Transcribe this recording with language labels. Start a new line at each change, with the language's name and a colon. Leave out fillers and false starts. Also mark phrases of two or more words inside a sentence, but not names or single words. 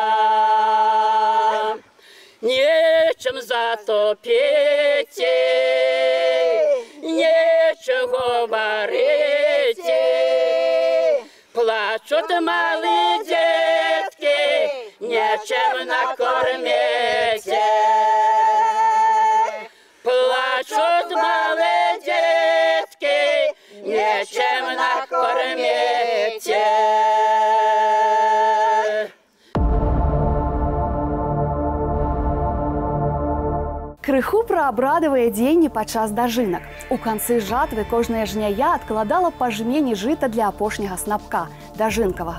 Ukrainian: Нечем затопити, нечего варити, плачут малі дітки, нечем накормити. Плачут малі дітки, нечем накормити.
Belarusian: Крыху пра абрадавыя дзеянні падчас дажынак. У канцы жатвы кожная жняя адкладала па жмені жыта для апошняга снапка – дажынкавага.